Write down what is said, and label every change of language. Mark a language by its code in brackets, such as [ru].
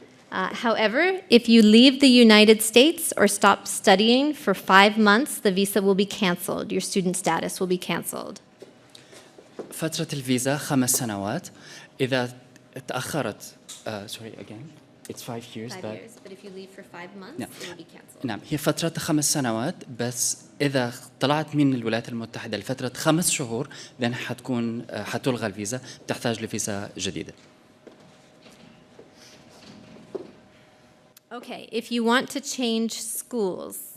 [en] However, if you leave the United States or stop studying for 5 months, the visa will be canceled. Your student status will be canceled. [ar] فترة الفيزا 5 سنوات. إذا تأخرت [en] sorry again it's 5 years 5 years, but if you leave for 5 months, [ar] نعم. [en] it will be canceled. [ar] نعم هي فترة 5 سنوات بس إذا طلعت من الولايات المتحدة لفترة 5 شهور [en] then [ar] حتلغى الفيزا بتحتاج لفيزا جديدة. [en] Okay, if you want to change schools,